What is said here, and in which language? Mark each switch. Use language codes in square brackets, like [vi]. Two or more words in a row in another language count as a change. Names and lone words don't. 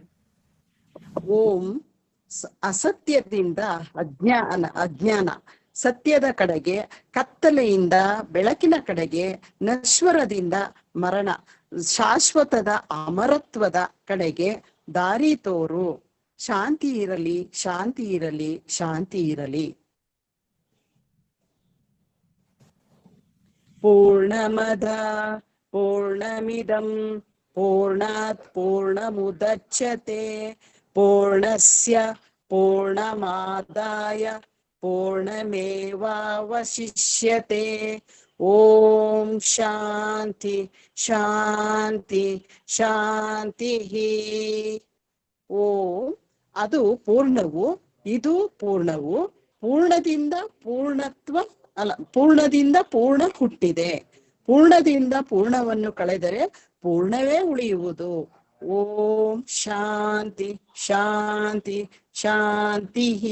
[kn] ಓಂ ಅಸತ್ಯದಿಂದ ಅಜ್ಞಾನ ಸತ್ಯದ ಕಡೆಗೆ, ಕತ್ತಲೆಯಿಂದ ಬೆಳಕಿನ ಕಡೆಗೆ, ನಶ್ವರದಿಂದ ಮರಣ, ಶಾಶ್ವತದ ಅಮರತ್ವದ ಕಡೆಗೆ ದಾರಿ ತೋರು. ಶಾಂತಿ ಇರಲಿ, ಶಾಂತಿ ಇರಲಿ, ಶಾಂತಿ ಇರಲಿ. [sa] ಪೂರ್ಣಮದ ಪೂರ್ಣಮಿದಂ ಪೂರ್ಣಾತ್ ಪೂರ್ಣಮುದಚ್ಯತೆ ಪೂರ್ಣಸ್ಯ ಪೂರ್ಣಮಾದಾಯ ಪೂರ್ಣಮೇವಾವಶಿಷ್ಯತೆ. ಓಂ ಶಾಂತಿ ಶಾಂತಿ ಶಾಂತಿ. [kn] ಓಂ ಅದು ಪೂರ್ಣವು, ಇದು ಪೂರ್ಣವು. ಪೂರ್ಣದಿಂದ ಪೂರ್ಣತ್ವ ಅಲ್ಲ, ಪೂರ್ಣದಿಂದ ಪೂರ್ಣ ಹುಟ್ಟಿದೆ. ಪೂರ್ಣದಿಂದ ಪೂರ್ಣವನ್ನು ಕಳೆದರೆ ಪೂರ್ಣವೇ ಉಳಿಯುವುದು. [sa] ಓಂ ಶಾಂತಿ ಶಾಂತಿ ಶಾಂತಿ.